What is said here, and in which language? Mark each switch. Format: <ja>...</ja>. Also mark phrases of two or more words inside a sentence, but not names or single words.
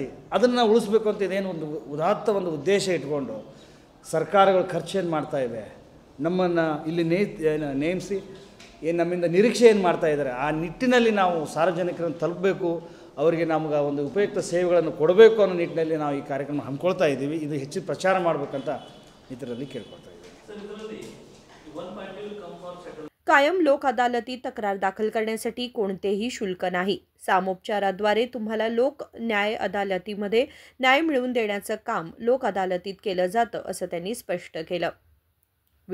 <kn>ಅದನ್ನು ಉಳಿಸ್ಬೇಕು ಅಂತ ಇದೇನು ಒಂದು ಉದಾತ್ತ ಒಂದು ಉದ್ದೇಶ ಇಟ್ಕೊಂಡು ಸರ್ಕಾರಗಳು ಖರ್ಚೇನು ಮಾಡ್ತಾ ಇವೆ, ನಮ್ಮನ್ನು ಇಲ್ಲಿ ನೇಮಿಸಿ ನಮ್ಮಿಂದ ನಿರೀಕ್ಷೆ ಏನು ಮಾಡ್ತಾ ಇದ್ದಾರೆ, ಆ ನಿಟ್ಟಿನಲ್ಲಿ ನಾವು ಸಾರ್ವಜನಿಕರನ್ನು ತಲುಪಬೇಕು, ಅವರಿಗೆ ನಮ್ಗೆ ಒಂದು ಉಪಯುಕ್ತ ಸೇವೆಗಳನ್ನು ಕೊಡಬೇಕು ಅನ್ನೋ ನಿಟ್ಟಿನಲ್ಲಿ ನಾವು ಈ ಕಾರ್ಯಕ್ರಮ ಹಮ್ಮಿಕೊಳ್ತಾ ಇದ್ದೀವಿ. ಇದು ಹೆಚ್ಚು ಪ್ರಚಾರ ಮಾಡಬೇಕಂತ ಇದರಲ್ಲಿ ಕೇಳ್ಕೊಳ್ತಾ ಇದ್ದೀವಿ.</kn> <mr>कायम लोक अदालतीत तक्रार दाखल करण्यासाठी कोणतेही शुल्क नाही. सामोपचाराद्वारे तुम्हाला लोक न्याय अदालतीमध्ये न्याय मिळवून देण्याचं काम लोक अदालतीत केलं जातं, असं त्यांनी स्पष्ट केलं.</mr>